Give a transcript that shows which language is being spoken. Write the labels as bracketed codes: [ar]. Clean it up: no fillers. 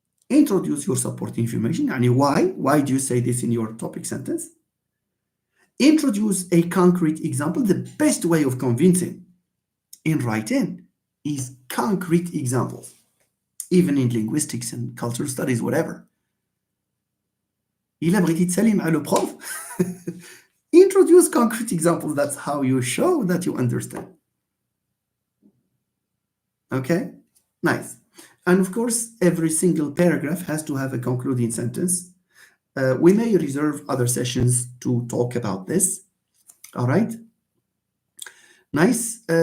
[en] Introduce your supporting information. Why do you say this in your topic sentence? Introduce a concrete example. The best way of convincing in writing is concrete examples, even in linguistics and cultural studies, whatever. [ar] إلا بغيتي تسالي مع لو بروف [en] introduce concrete examples. That's how you show that you understand. Okay, nice. And of course, every single paragraph has to have a concluding sentence. We may reserve other sessions to talk about this. All right. Nice.